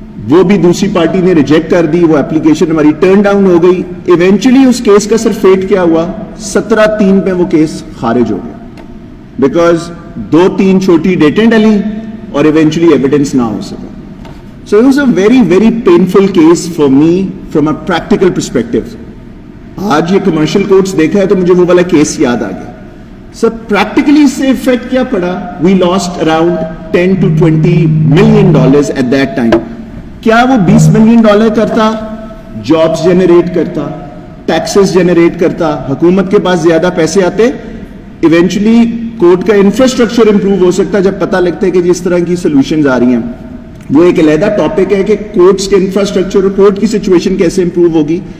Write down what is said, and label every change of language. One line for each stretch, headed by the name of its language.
Urdu: وہ بھی دوسری پارٹی نے ریجیکٹ کر دی, وہ اپلیکیشن ہماری ٹرن ڈاؤن ہو گئی. ایونچولی اس کیس کا سر فیٹ کیا ہوا, 17/3 پہ وہ کیس خارج ہو گیا, بیکاز 2-3 چھوٹی ڈیٹیں ڈلی اور ایونچولی ایویڈنس نہ ہو سکا.
English: So it was a very, very painful case for me from a practical perspective.
Urdu: آج یہ کمرشل کورٹس دیکھا ہے تو مجھے وہ والا کیس یاد آ گیا. سر پریکٹیکلی اس سے افیکٹ کیا پڑا,
English: we lost around $10 to $20 million at that time.
Urdu: کیا وہ $20 million کرتا, جابس جنریٹ کرتا, ٹیکسز جنریٹ کرتا, حکومت کے پاس زیادہ پیسے آتے, ایونچولی کورٹ کا انفراسٹرکچر امپروو ہو سکتا جب پتہ لگتا ہے کہ جس طرح کی سولوشنز آ رہی ہیں. وہ ایک علیحدہ ٹاپک ہے کہ کورٹس کے انفراسٹرکچر اور کورٹ کی سچویشن کیسے امپروو ہوگی.